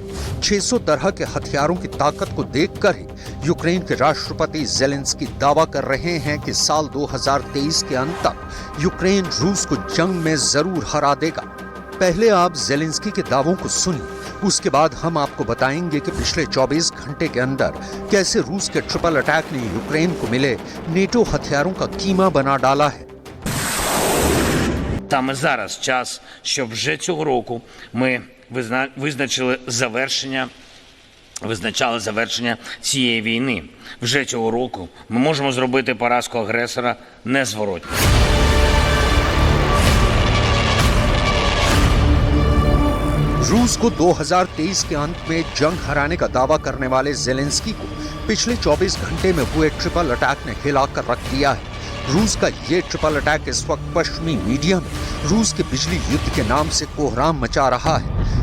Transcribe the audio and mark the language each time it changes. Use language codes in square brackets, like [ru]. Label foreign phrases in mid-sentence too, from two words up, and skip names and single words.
[hi] 600 तरह के हथियारों की ताकत को देखकर ही यूक्रेन के राष्ट्रपति ज़ेलेंस्की दावा कर रहे हैं कि साल 2023 के अंत तक यूक्रेन रूस को जंग में जरूर हरा देगा। पहले आप ज़ेलेंस्की के दावों को सुनिए, उसके बाद हम आपको बताएंगे कि पिछले 24 घंटे के अंदर कैसे रूस के [en] triple attack [hi] ने यूक्रेन को मिले नेटो हथियारों का कीमा बना डाला है। [uk] Саме зараз час, щоб вже цього року ми визначали завершення цієї війни. Вже цього року ми можемо зробити поразку агресора незворотньо. [hi] रूस को 2023 के अंत में जंग हराने का दावा करने वाले ज़ेलेंस्की को पिछले 24 घंटे में हुए [en] triple attack [hi] ने हिलाकर रख दिया है। रूस का ये [en] triple attack [hi] इस वक्त पश्चिमी मीडिया में रूस के बिजली युद्ध के नाम से कोहराम मचा रहा है।